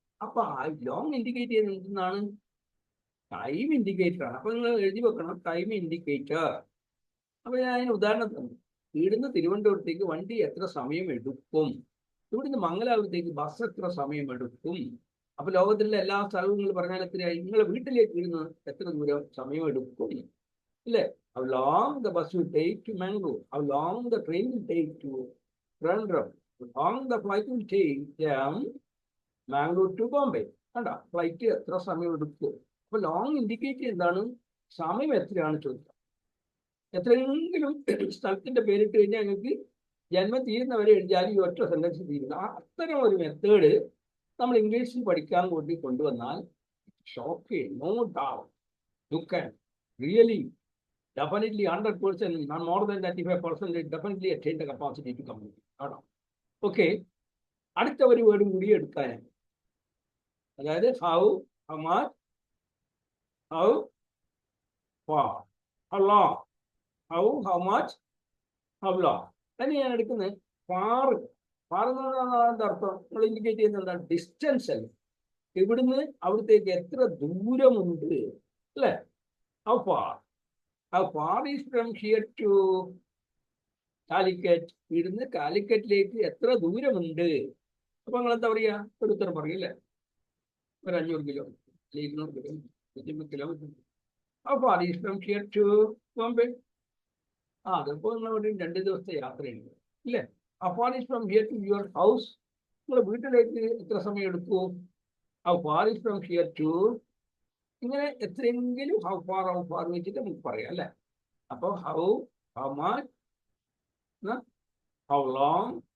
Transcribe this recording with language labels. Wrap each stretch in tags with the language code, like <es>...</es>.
<ml>അപ്പൊ long indicate ചെയ്യുന്നത് എന്താണ്? ടൈം ഇൻഡിക്കേറ്റർ ആണ്. അപ്പൊ നിങ്ങൾ എഴുതി വെക്കണം ടൈം ഇൻഡിക്കേറ്റർ. അപ്പൊ ഞാൻ അതിന് ഉദാഹരണം തന്നു. ഇവിടുന്ന് തിരുവനന്തപുരത്തേക്ക് വണ്ടി എത്ര സമയം എടുക്കും? ഇവിടുന്ന് മംഗലാപുരത്തേക്ക് ബസ് എത്ര സമയം എടുക്കും? അപ്പൊ ലോകത്തിലെ എല്ലാ സ്ഥലവും നിങ്ങൾ പറഞ്ഞാൽ എത്രയായി? നിങ്ങളെ വീട്ടിലേക്ക് ഇവിടുന്ന് എത്ര ദൂരം സമയം എടുക്കും ഇല്ലേ?</ml> <en>How long the bus will take to Mangalore? How long the train will take to Trivandrum? How long the flight will take from Mangalore to Bombay?</en> <ml>കണ്ടോ, ഫ്ലൈറ്റ് എത്ര സമയം എടുക്കും? അപ്പൊ ലോങ് ഇൻഡിക്കേറ്റ് എന്താണ്? സമയം എത്രയാണ് ചോദിക്കുക. എത്രയെങ്കിലും സ്ഥലത്തിന്റെ പേരിട്ട് കഴിഞ്ഞാൽ ഞങ്ങൾക്ക് ജന്മം തീരുന്നവരെ എഴുതിയാൽ ഈ ഒറ്റ സെന്റൻസ് തീരുന്നു. അത്തരം ഒരു മെത്തേഡ് നമ്മൾ ഇംഗ്ലീഷിൽ പഠിക്കാൻ വേണ്ടി കൊണ്ടുവന്നാൽ shock,</ml> <en>No doubt you can really definitely 100%, not more than 95%, definitely attain the capacity to communicate.</en> <ml>Okay. അടുത്ത ഒരു വേർഡും കൂടി എടുക്കാനാണ്. അതായത് how, how much, how far, how long. How, how much, how long. തന്നെ ഞാൻ എടുക്കുന്നത് ഫാർ. ഫാർ എന്ന് പറഞ്ഞാൽ എന്താ അർത്ഥം? നമ്മൾ ഇൻഡിക്കേറ്റ് ചെയ്യുന്നത് എന്താണ്? ഡിസ്റ്റൻസ് അല്ലേ. ഇവിടുന്ന് അവിടത്തേക്ക് എത്ര ദൂരമുണ്ട് അല്ലേ.</ml> <en>How far. How far is from here to Calicut?</en> <ml>ഇവിടുന്ന് കാലിക്കറ്റിലേക്ക് എത്ര ദൂരമുണ്ട്? അപ്പൊ നിങ്ങൾ എന്താ പറയാ? ഒരു ഉത്തരം പറയില്ലേ? ഒരു 500 kilometre, 200 kilometre, 150 kilometre.</ml> <en>How far is from here to Bombay?</en> <ml>അതിപ്പോ നിങ്ങൾ 2 ദിവസത്തെ യാത്രയുണ്ട് ഇല്ലേ?</ml> <en>How far is from here to your house?</en> <ml>നിങ്ങളുടെ വീട്ടിലേക്ക് എത്ര സമയം എടുക്കുമോ?</ml> <en>how far is from here to,</en> <ml>ഇങ്ങനെ എത്രയെങ്കിലും ഹൗ ഫാർ വെച്ചിട്ട് നമുക്ക് പറയാം അല്ലേ. അപ്പോൾ ഹൗ മച്ച്, ഹൗ ലോങ്.</ml>